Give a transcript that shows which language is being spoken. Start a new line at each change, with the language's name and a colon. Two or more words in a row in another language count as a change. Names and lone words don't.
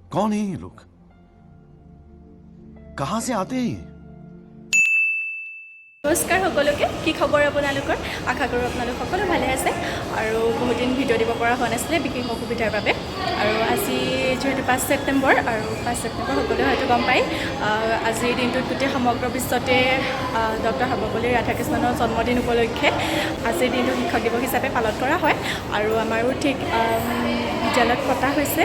Hindi: कौन है ये लोग? कहाँ से आते हैं ये?
Assamese: নমস্কাৰ সকলোকে কি খবৰ আপোনালোকৰ আশা কৰোঁ আপোনালোক সকলো ভালে আছে আৰু বহুত দিন ভিডিঅ' দিব পৰা হোৱা নাছিলে বিশেষ অসুবিধাৰ বাবে আৰু আজি যেহেতু 5 ছেপ্টেম্বৰ আৰু 5 ছেপ্টেম্বৰ সকলোৱে হয়তো গম পায় আজিৰ দিনটোত গোটেই সমগ্ৰ বিশ্বতে ডক্টৰ সৰ্বপল্লী ৰাধাকৃষ্ণনৰ জন্মদিন উপলক্ষে আজিৰ দিনটো শিক্ষক দিৱস হিচাপে পালন কৰা হয় আৰু আমাৰো ঠিক বিদ্যালয়ত পতা হৈছে